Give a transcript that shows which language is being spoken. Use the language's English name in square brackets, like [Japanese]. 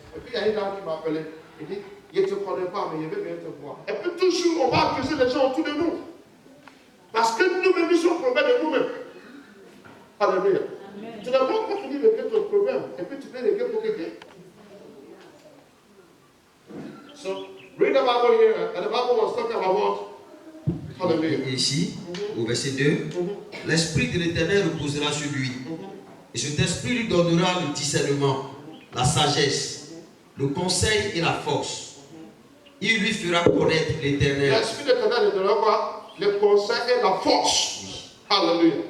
[French] Et puis il y a une dame qui m'a appelé. Il dit, je ne te connais pas, mais je veux bien te voir. Et puis toujours, on va accuser les gens autour de nous. Parce que nous-mêmes, nous sommes problèmes de nous-mêmes. Alléluia. Tu n'as pas fini de régler ton problème. Et puis tu peux régler pour quelqu'un. [English] So, read the Bible here. And the Bible was talking about Hallelujah. [French] Et ici, au verset 2, l'Esprit de l'Éternel reposera sur lui. Et cet esprit lui donnera le discernement, la sagesse, le conseil et la force. Il lui fera connaître l'Éternel. L'Esprit de l'Éternel lui donnera quoi? Le conseil et la force. Alléluia.